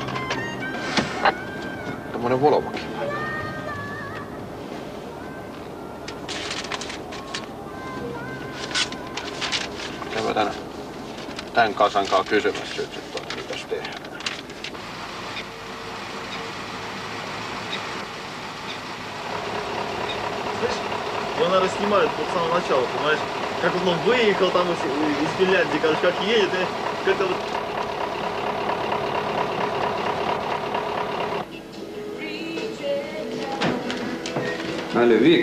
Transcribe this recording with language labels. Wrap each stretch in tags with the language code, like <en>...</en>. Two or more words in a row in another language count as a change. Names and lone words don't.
<fi>Tommonen Volvokin. Käydään tän kasankaan kysymässä nyt, että mitäs tehdään.</fi> <ru>Его, наверное, снимают вот с самого начала, понимаешь? Как вот он выехал там из Финляндии, короче, как едет, и как-то вот... Алло, Вик.</ru>